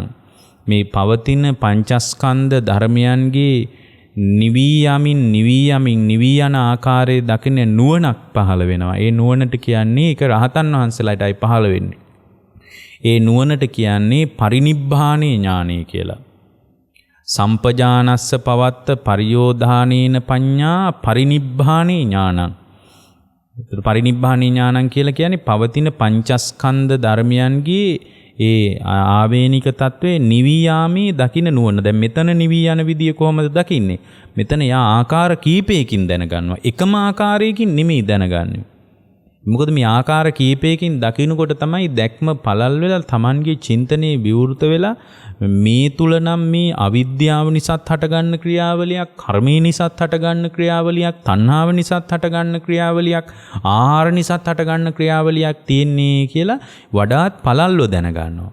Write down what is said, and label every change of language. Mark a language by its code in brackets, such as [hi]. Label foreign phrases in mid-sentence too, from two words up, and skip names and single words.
[si] මේ පවතින පංචස්කන්ධ ධර්මයන්ගේ නිවී යන ආකාරයේ දකින නුවණක් පහළ වෙනවා. ඒ නුවණට කියන්නේ ඒක රහතන් වහන්සේලාටයි පහළ වෙන්නේ. ඒ නුවණට කියන්නේ පරිනිබ්බානේ ඥානය කියලා. [pi] සම්පජානස්ස පවත්ත පරියෝධානේන පඤ්ඤා පරිනිබ්බානේ ඥානං. පරිනිබ්බානේ ඥානං [si] කියලා කියන්නේ පවතින පංචස්කන්ධ ධර්මයන්ගේ ඒ ආවේනික තත්වයේ නිවී යාමේ දකින්න නුවණ. දැන් මෙතන නිවී යන විදිය කොහොමද දකින්නේ? මෙතන යා ආකාර කීපයකින් දැනගන්නවා. එකම ආකාරයකින් නෙමෙයි දැනගන්නේ. මොකද මේ ආකාර කීපයකින් දකින්නකොට තමයි දැක්ම පළල් වෙලා Tamanගේ චින්තනයේ විවෘත වෙලා මේ තුල නම් මේ අවිද්‍යාව නිසාත් හටගන්න ක්‍රියාවලියක්, කර්මයේ නිසාත් හටගන්න ක්‍රියාවලියක්, තණ්හාව නිසාත් හටගන්න ක්‍රියාවලියක්, ආහාර නිසාත් හටගන්න ක්‍රියාවලියක් තියෙන්නේ කියලා වඩාත් පළල්ව දැනගන්නවා.